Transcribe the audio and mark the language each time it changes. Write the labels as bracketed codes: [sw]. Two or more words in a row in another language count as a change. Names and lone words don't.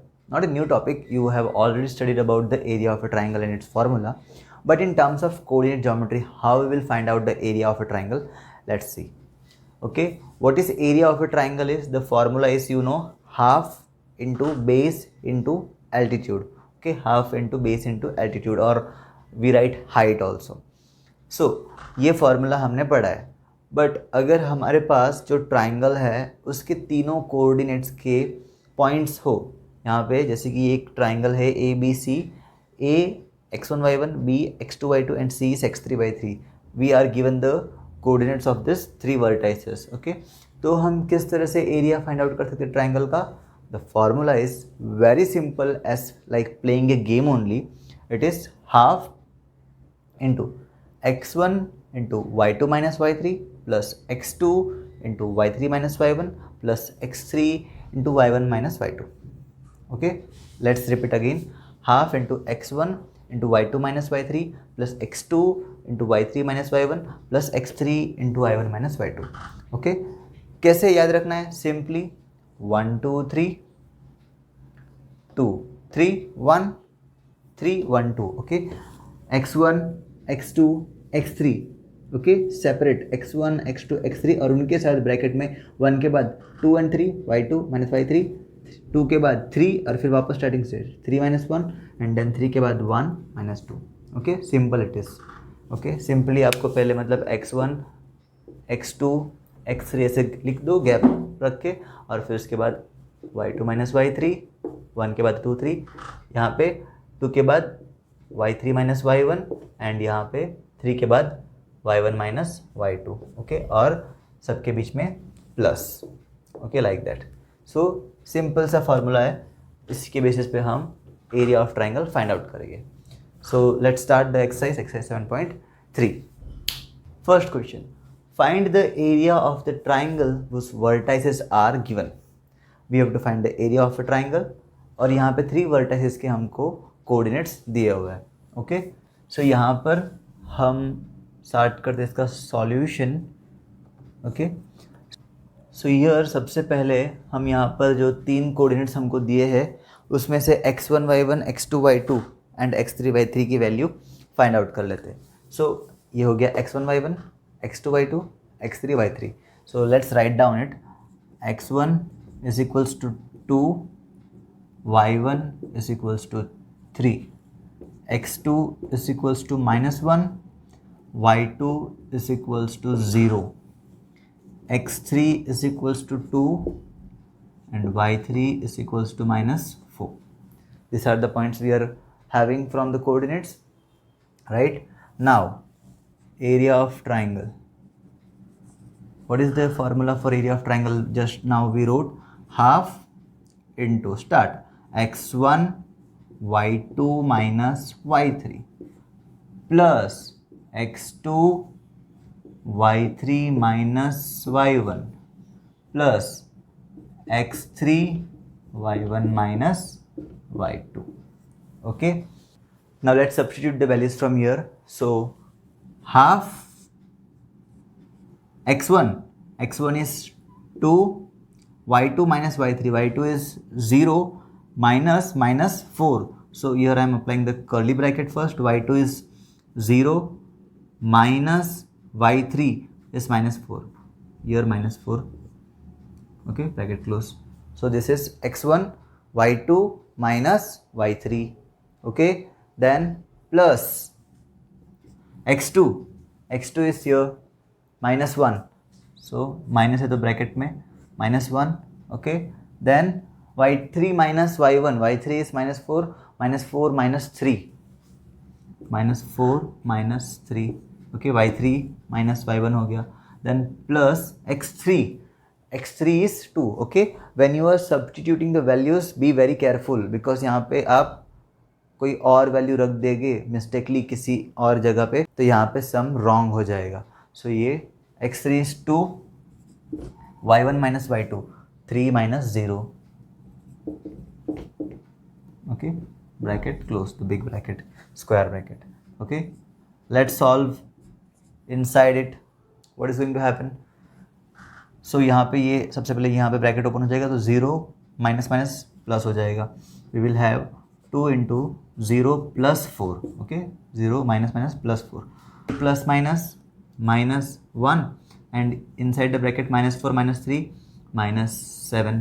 [en] Not a new topic, you have already studied about the area of a triangle and its formula, but in terms of coordinate geometry, how we will find out the area of a triangle, let's see. Okay, what is area of a triangle is, the formula is, you know, half into base into altitude. Okay, half into base into altitude, or we write height also. [hi] So ये फॉर्मूला हमने पढ़ा है, बट अगर हमारे पास जो ट्राइंगल है उसके तीनों कोऑर्डिनेट्स के पॉइंट्स हो, यहाँ पे जैसे कि एक ट्राइंगल है ए बी सी, ए x1y1, b x2y2 एंड c is x3y3, [en] we are given the coordinates of this three vertices. [hi] ओके, तो हम किस तरह से [en] area find out [hi] कर सकते हैं ट्राइंगल का? [en] The formula is very simple, as like playing a game only. it is half into x1 into y2 minus y3 plus x2 into y3 minus y1 plus x3 into y1 minus y2. Okay, let's repeat again. Half into x1 into y2 minus y3 plus x2 into y3 minus y1 plus x3 into y1 minus y2. [hi] Okay, कैसे याद रखना है? सिंपली 1 2 3 2 3 1 3 1 2. ओके, x1 x2 x3, ओके, सेपरेट x1 x2 x3, और उनके साथ ब्रैकेट में 1 के बाद 2 and 3 [en] y2 minus y3, [hi] 2 के बाद 3 और फिर वापस स्टार्टिंग से [en] 3 minus 1 and then 3 [hi] के बाद [en] 1 minus 2. okay, simple it is. [hi] ओके, सिंपली आपको पहले मतलब x1 x2 x3 ऐसे लिख दो गैप रख के, और फिर उसके बाद [en] y2 minus y3, [hi] 1 के बाद 2 3, यहाँ पे 2 के बाद [en] y3 minus y1 [hi] एंड यहाँ पे 3 के बाद [en] y1 minus y2. [hi] ओके, और सबके बीच में प्लस. ओके, [en] like that. [hi] सो सिंपल सा फॉर्मूला है, इसके बेसिस पे हम [en] area of triangle find out [hi] करेंगे. [en] So let's start the exercise 7.3. First question, find the area of the triangle whose vertices are given. we have to find the area of a triangle, [hi] और यहाँ पे 3 वर्टाइसेस के हमको कोऑर्डिनेट्स दिए हुए हैं. [en] okay, so [hi] यहाँ पर हम स्टार्ट करते हैं इसका सॉल्यूशन. [en] okay, so here [hi] सबसे पहले हम यहाँ पर जो 3 कोऑर्डिनेट्स हमको दिए हैं उसमें से [en] x1 y1 x2 y2 and x3 y3 [hi] की [en] value find out [hi] कर लेते हैं. सो ये हो गया x1 y1 x2 y2 x3 y3. [en] So let's write down it. x1 is equals to 2, y1 is equals to 3, x2 is equals to -1, y2 is equals to 0, x3 is equals to 2 and y3 is equals to -4. These are the points we are having from the coordinates, right? Now area of triangle. What is the formula for area of triangle? Just now we wrote half into start x1 y2 minus y3 plus x2 y3 minus y1 plus x3 y1 minus y2. Okay, now let's substitute the values from here. So half x1 is 2, y2 minus y3, y2 is 0 minus -4. So here I am applying the curly bracket first. y2 is 0 minus y3 is -4. Here -4. Okay, bracket close. So this is x1 y2 minus y3. Okay, then plus x2 is here -1. So minus [hi] है तो ब्रैकेट में -1. [en] Okay, then y3 minus y1, y3 is -4 minus 3, -4 minus 3. Okay, y3 minus y1 [hi] हो गया. [en] Then plus x3 is 2. Okay, when you are substituting the values, be very careful because [hi] यहाँ पे आप कोई और वैल्यू रख देंगे मिस्टेकली किसी और जगह पे, तो यहाँ पे [en] sum wrong [hi] हो जाएगा. सो ये [en] x3 is 2, y1 minus y2 3 minus 0. Okay, bracket close, the big bracket, square bracket. Okay, let's solve inside it. What is going to happen? [hi] सो यहाँ पे ये सबसे पहले यहाँ पे [en] bracket open [hi] हो जाएगा, तो [en] 0 minus minus plus [hi] हो जाएगा. [en] We will have 2 into 0 plus 4. Okay, 0 minus minus plus 4, plus minus minus 1 and inside the bracket minus 4 minus 3 minus 7.